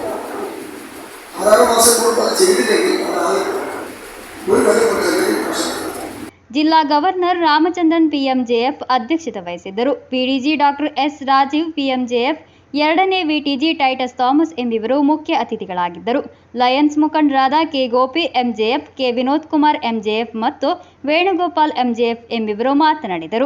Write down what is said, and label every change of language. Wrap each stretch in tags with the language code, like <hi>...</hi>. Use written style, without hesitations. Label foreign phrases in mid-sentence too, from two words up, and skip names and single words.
<ml>6 മാസം കൊണ്ട് അത് ചെയ്തില്ലെങ്കിൽ അത് ഒരു കൊല്ലം പ്രശ്നം.</ml> <kn>ಜಿಲ್ಲಾ ಗವರ್ನರ್ ರಾಮಚಂದ್ರನ್ PMJF ಅಧ್ಯಕ್ಷತೆ ವಹಿಸಿದ್ದರು. PDG ಡಾಕ್ಟರ್ S ರಾಜೀವ್ PMJF, 2ನೇ VTG ಟೈಟಸ್ ಥಾಮಸ್ ಎಂಬಿವರು ಮುಖ್ಯ ಅತಿಥಿಗಳಾಗಿದ್ದರು. ಲಯನ್ಸ್ ಮುಖಂಡರಾದ K ಗೋಪಿ MJF, K ವಿನೋದ್ ಕುಮಾರ್ MJF ಮತ್ತು ವೇಣುಗೋಪಾಲ್ MJF ಎಂಬಿವರು ಮಾತನಾಡಿದರು.</kn>